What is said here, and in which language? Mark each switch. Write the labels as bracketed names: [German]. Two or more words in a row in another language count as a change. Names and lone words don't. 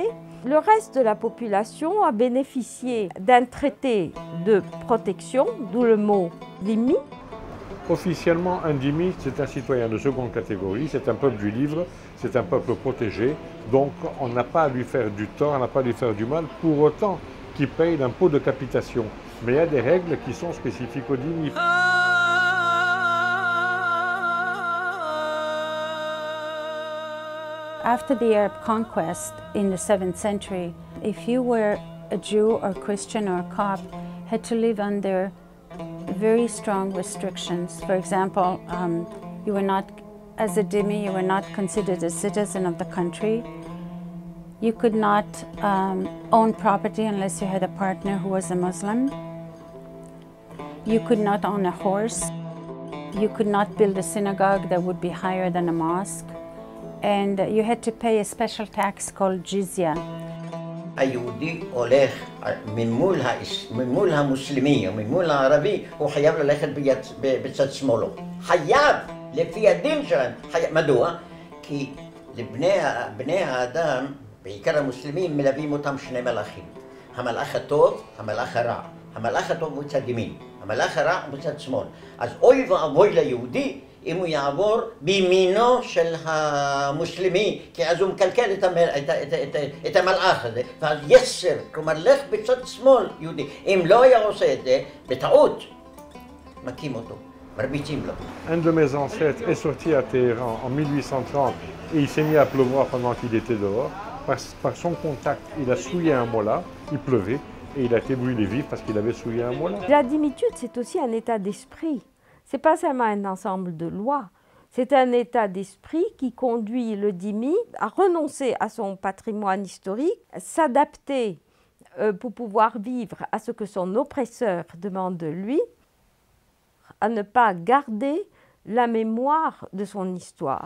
[French] Le reste de la population a bénéficié d'un traité de protection, d'où le mot dhimmi. Officiellement, un dhimmi, c'est un citoyen de seconde catégorie, c'est un peuple du livre, c'est un peuple protégé, donc on n'a pas à lui faire du tort, on n'a pas à lui faire du mal, pour autant qu'il paye l'impôt de capitation. Mais il y a des règles qui sont spécifiques aux dhimmi. [English] After the Arab conquest in the 7th century, if you were a Jew or Christian or Copt, had to live under very strong restrictions. For example, you were not, as a dhimmi, you were not considered a citizen of the country. You could not own property unless you had a partner who was a Muslim. You could not own a horse. You could not build a synagogue that would be higher than a mosque. And you had to pay a special tax called jizya. [Hebrew] היהודי הולך ממול המוסלמי או ממול הערבי, הוא חייב ללכת בצד שמאלו. חייב, לפי הדין שלהם. מדוע? כי לבני האדם, בעיקר המוסלמים, מלווים אותם שני מלאכים. המלאך הטוב, המלאך הרע. המלאך הטוב הוא בצד ימין, המלאך הרע הוא בצד שמאל. אז אוי ואבוי ליהודי אם הוא יעבור בימינו של המוסלמי, כי אז הוא מקלקל את המלאך הזה, ואז יסר, כלומר לך בצד שמאל יהודי. אם לא היה עושה את זה, בטעות, מכים אותו, מרביצים לו. [French] Un de mes ancêtres est sorti à Téhéran en 1830 et il s'est mis à pleuvoir pendant qu'il était dehors. Par son contact, il a souillé un mollah, il pleuvait, et il a été brûlé vif parce qu'il avait souillé un mollah. La dhimmitude, c'est aussi un état d'esprit. Ce n'est pas seulement un ensemble de lois, c'est un état d'esprit qui conduit le dhimmi à renoncer à son patrimoine historique, s'adapter pour pouvoir vivre à ce que son oppresseur demande de lui, à ne pas garder la mémoire de son histoire.